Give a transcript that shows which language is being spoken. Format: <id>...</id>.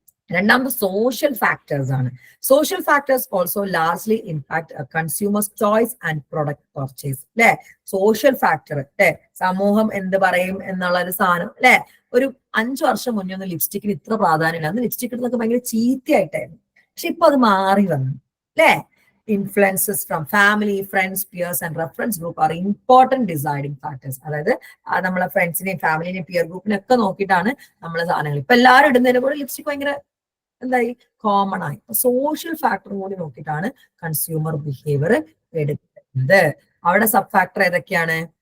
<ml>രണ്ടാമത് social factors ആണ്.</ml> <en>Social factors also largely impact consumers choice and product purchase.</en> <ml>അല്ലെ, social factor അല്ലെ, സമൂഹം എന്ത് പറയും എന്നുള്ള ഒരു സാധനം അല്ലെ. ഒരു 5 വർഷം മുന്നേ ഒന്നും ലിപ്സ്റ്റിക്കിന് ഇത്ര പ്രാധാന്യമില്ല. അന്ന് ലിപ്സ്റ്റിക് ഇടുന്നൊക്കെ ഭയങ്കര ചീത്തയായിട്ടായിരുന്നു. പക്ഷെ ഇപ്പൊ അത് മാറി വന്നു അല്ലെ.</ml> <en>Influences from family, friends, peers and reference group are important deciding factors.</en> <ml>അതായത് നമ്മളെ ഫ്രണ്ട്സിനെയും ഫാമിലിനെയും പിയർ ഗ്രൂപ്പിനെ ഒക്കെ നോക്കിയിട്ടാണ് നമ്മളെ സാധനങ്ങൾ. ഇപ്പൊ എല്ലാവരും ഇടുന്നതിന് കൂടെ ലിപ്സ്റ്റിക് ഭയങ്കര എന്തായി കോമൺ ആയി. സോഷ്യൽ ഫാക്ടർ കൂടി നോക്കിയിട്ടാണ് കൺസ്യൂമർ ബിഹേവിയർ എടുക്കുന്നത്. അവിടെ സബ് ഫാക്ടർ ഏതൊക്കെയാണ്?</ml>